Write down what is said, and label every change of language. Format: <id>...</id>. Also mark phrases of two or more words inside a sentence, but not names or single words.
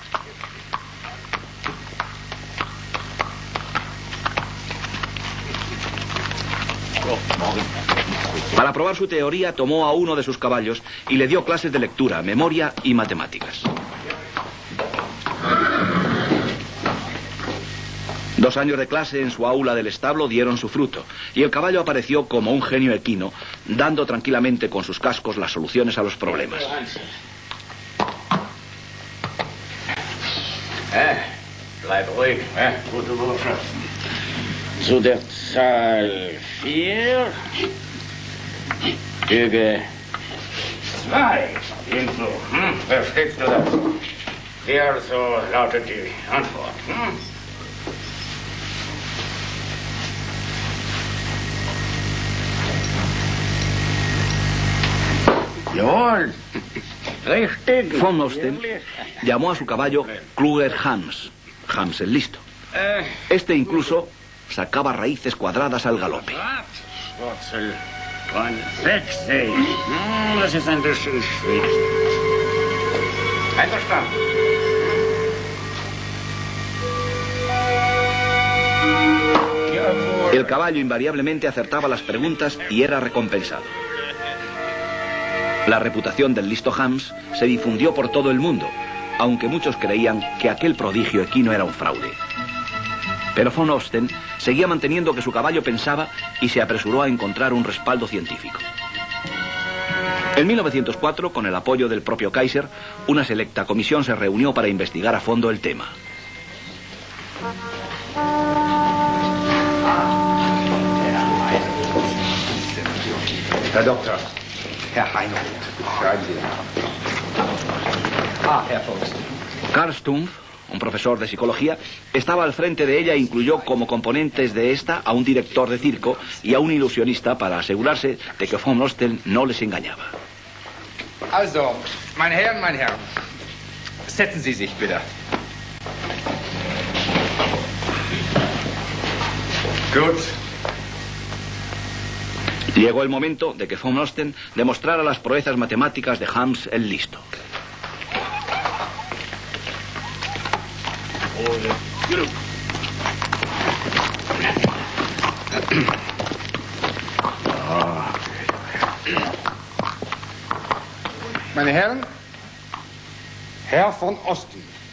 <es>Para probar su teoría, tomó a uno de sus caballos y le dio clases de lectura, memoria y matemáticas. 2 años de clase en su aula del establo dieron su fruto, y el caballo apareció como un genio equino, dando tranquilamente con sus cascos las soluciones a los problemas.</es> <de>Bleib ruhig, gute Bursche. Zu der Zahl 4 füge 2 hinzu. Verstehst du das? Wie also lautet die Antwort? Jawohl. Richtig.</de> <es>Von Osten llamó a su caballo Kluger Hans, Hans el listo. Este incluso sacaba raíces cuadradas al galope.</es> <de>Wurzel von 60. Das ist ein bisschen schwierig. Einverstanden.</de> <es>El caballo invariablemente acertaba las preguntas y era recompensado. La reputación del listo Hans se difundió por todo el mundo, aunque muchos creían que aquel prodigio equino era un fraude. Pero von Osten seguía manteniendo que su caballo pensaba y se apresuró a encontrar un respaldo científico. En 1904, con el apoyo del propio Kaiser, una selecta comisión se reunió para investigar a fondo el tema.</es> <de>Herr Doktor, Herr Heinrich, schreiben Sie. Herr Fuchs.</de> <es>Karl Stumpf, un profesor de psicología, estaba al frente de ella e incluyó como componentes de esta a un director de circo y a un ilusionista para asegurarse de que von Osten no les engañaba.</es> <de>Also, meine Herren, setzen Sie sich bitte. Gut.</de> <es>Llegó el momento de que von Osten demostrara las proezas matemáticas de Hans el listo.</es> <de>Meine Herren, Herr von Osten.</de>